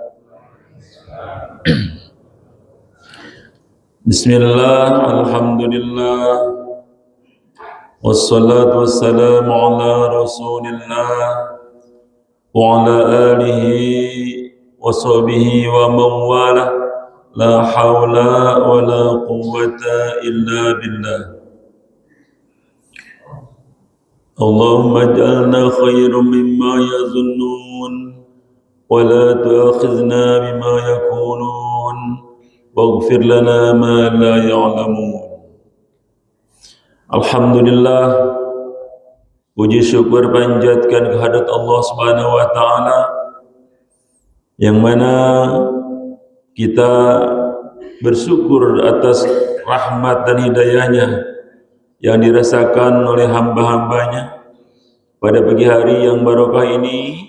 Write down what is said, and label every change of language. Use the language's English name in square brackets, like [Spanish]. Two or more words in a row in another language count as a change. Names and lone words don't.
[Arabic] بسم الله، الحمد لله، والصلاة والسلام على رسول الله وعلى آله وصحبه ومولاه. لا حول ولا قوة إلا بالله. اللهم اجعلنا خيرا مما يظنون ولا تؤاخذنا بما يقولون واغفر لنا ما لا يعلمون. [Indonesian] Alhamdulillah, puji syukur panjatkan kehadirat Allah [Arabic] سبحانه وتعالى [Indonesian] yang mana kita bersyukur atas rahmat dan hidayahnya yang dirasakan oleh hamba-hambanya pada pagi hari yang barokah ini.